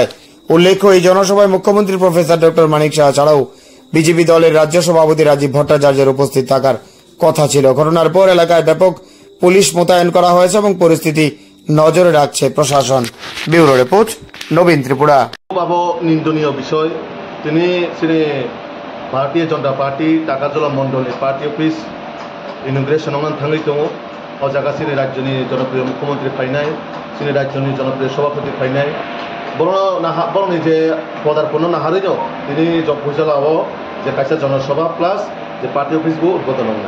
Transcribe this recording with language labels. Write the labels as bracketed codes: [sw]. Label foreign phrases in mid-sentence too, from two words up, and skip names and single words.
[bn] উল্লেখ্য, এই জনসভায় মুখ্যমন্ত্রী প্রফেসর ডক্টর মানিক শাহ ছাড়াও বিজেপি দলের রাজ্য সভাপতি রাজীব ভট্টাচার্যের উপস্থিত থাকার কথা ছিল। ঘটনার পর এলাকায় ব্যাপক পুলিশ মোতায়েন করা হয়েছে এবং পরিস্থিতি নজরে রাখছে প্রশাসন। ব্যুরো রিপোর্ট, নবীন ত্রিপুরা। [trp] নিন্দনীয় বিষয়, তিনি ভারতীয় জনতা পার্টি টাকাজলা মন্ডলী [en] party office [trp] इनग्रेशन थांगै दङ। ओ जागा सिनि राज्यनि जनप्रिय मुख्यमंत्री फायनाय, सिनि राज्यनि जनप्रिय सभापति फायनाय बरनि जे पदार्पण नाहारै दङ। তিনি जम्पुइजलाओ जे कायसा जनसभा प्लास जे [en] party office [trp] बो उद्बोधन होनाय।